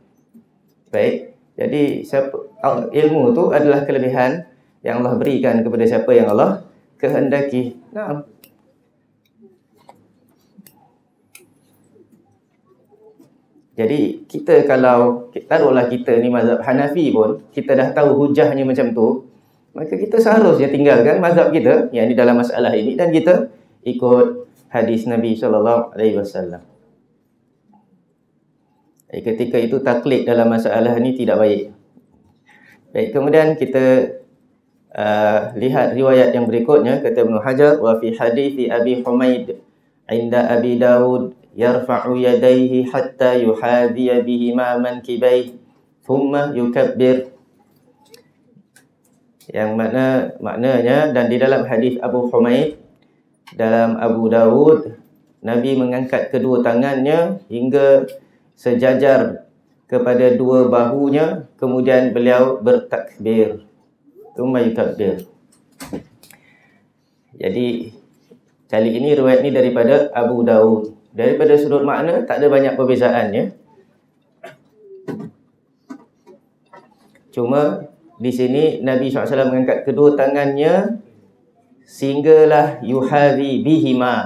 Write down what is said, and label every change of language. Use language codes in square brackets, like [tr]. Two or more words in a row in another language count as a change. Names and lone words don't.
[ms] Baik, jadi ilmu itu adalah kelebihan yang Allah berikan kepada siapa yang Allah kehendaki. Nah, jadi kita kalau taruhlah kita ni mazhab Hanafi pun, kita dah tahu hujahnya macam tu, maka kita seharusnya tinggalkan mazhab kita yang ini dalam masalah ini dan kita ikut hadis Nabi SAW. Ketika itu taklid dalam masalah ini tidak baik. Baik, kemudian kita lihat riwayat yang berikutnya. Kata Ibnu Hajar, [ar] وفي حديث أبي حميد عند أبي داود يرفع يديه حتى يحاذي بهما منكبيه ثم يكبر. [ms] Yang maknanya, dan di dalam hadis Abu Humaid dalam Abu Dawud, Nabi mengangkat kedua tangannya hingga sejajar kepada dua bahunya, kemudian beliau bertakbir. [ar] ثم يكبر. [ms] Jadi kali ini riwayat ini daripada Abu Dawud. Daripada sudut makna tak ada banyak perbezaannya. Cuma di sini Nabi SAW mengangkat kedua tangannya sehinggalah [ar] يحاذي بهما.